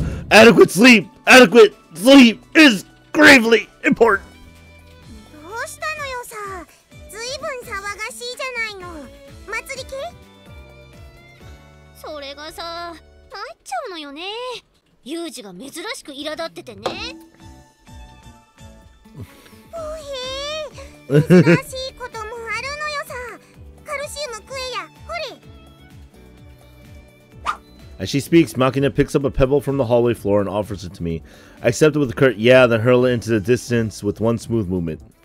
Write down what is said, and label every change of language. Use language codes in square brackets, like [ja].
[en] Adequate sleep! Adequate sleep is gravely important! [ja] どうしたのよさ。ずいぶん騒がしいじゃないの。祭り系？それがさ、参っちゃうのよね。ユウジが珍しく苛立っててね。おへえ、珍しいこともあるのよさ。カルシウム食えや、ほれ。 [en] As she speaks, Makina picks up a pebble from the hallway floor and offers it to me. I accept it with a curt yeah, then hurl it into the distance with one smooth movement.